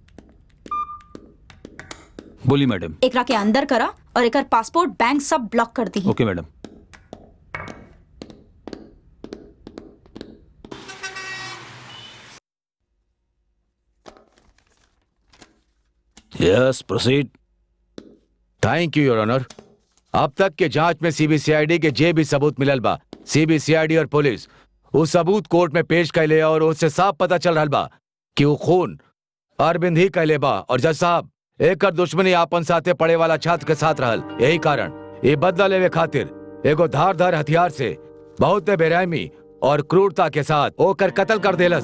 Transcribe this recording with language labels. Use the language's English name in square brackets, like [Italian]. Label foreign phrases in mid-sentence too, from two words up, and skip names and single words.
[Bhojpuri] बोली मैडम। एकरा के अंदर करा और एकर पासपोर्ट बैंक सब ब्लॉक कर दी। [English] OK madam. Yes proceed. Thank you your honour. [Bhojpuri] अब तक के जांच में सीबीसीआईडी के जे भी सबूत मिलल बा, सीबीसीआईडी और पुलिस उस सबूत कोर्ट में पेश कैले और उससे साफ पता चल रहा बा कि वो खून अरविंद ही कैले बा। और जज साहब, एक दुश्मनी आपन साथे पड़े वाला छात्र के साथ रहल। यही कारण ये बदला लेवे खातिर एगो धारदार हथियार से बहुत बेरहमी और क्रूरता के साथ ओकर कत्ल कर देलस।